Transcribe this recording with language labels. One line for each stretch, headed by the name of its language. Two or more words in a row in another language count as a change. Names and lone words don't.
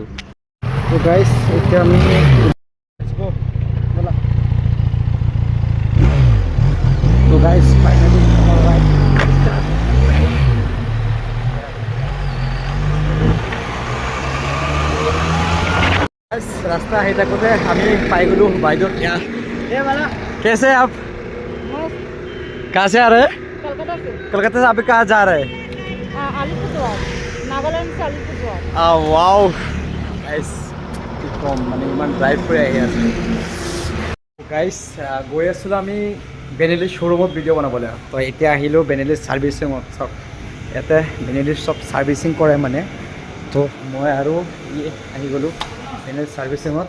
Assamese: তো গাইজ এতিয়া আমি ফাইনেলি আমাৰ ৰাইড ষ্টাৰ্ট। ৰাস্তা আহি থাকোঁতে আমি পাই গ'লোঁ বাইদেউ।
Hindi: कैसे आप कहाँ से आ रहे हैं? कलकत्ता से। आप कहाँ जा रहे हैं? अलीपुरद्वार, नागालैंड से अलीपुरद्वार।
English: Wow guys,
Assamese: কি কম, মানে ইমান ড্ৰাইভ কৰি আহি আছোঁ গাইছ। গৈ আছিলোঁ আমি বেনেলি শ্ব'ৰুমত ভিডিঅ' বনাবলৈ। তো এতিয়া আহিলোঁ বেনেলি ছাৰ্ভিচিঙত। চাওক ইয়াতে বেনেলিৰ চব ছাৰ্ভিচিং কৰে মানে। তো মই আৰু আহি গ'লোঁ বেনেলি ছাৰ্ভিচিঙত।